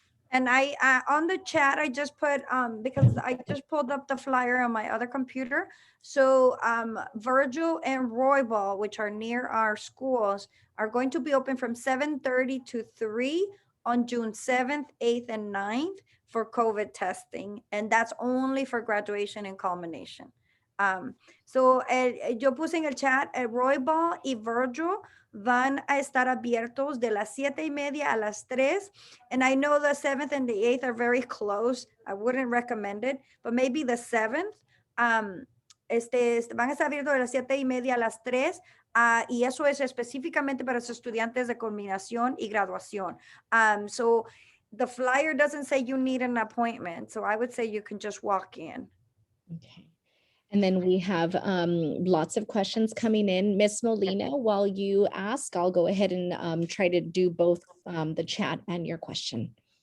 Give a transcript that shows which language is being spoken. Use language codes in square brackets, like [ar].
[en] And I, on the chat, I just put, because I just pulled up the flyer on my other computer. So Virgil and Roybal, which are near our schools, are going to be open from 7:30 to 3 on June 7th, 8th, and 9th for COVID testing. And that's only for graduation and culmination. [es] So yo puse en el chat, Roybal y Virgil van a estar abiertos de las 7:30 a las 3. [en] And I know the 7th and the 8th are very close. I wouldn't recommend it, but maybe the 7th. [es] van a estar abiertos de las 7:30 a las 3. Y eso es específicamente para los estudiantes de culminación y graduación. [en] So the flyer doesn't say you need an appointment. So I would say you can just walk in. Okay. And then we have lots of questions coming in. Miss Molina, while you ask, I'll go ahead and try to do both the chat and your question.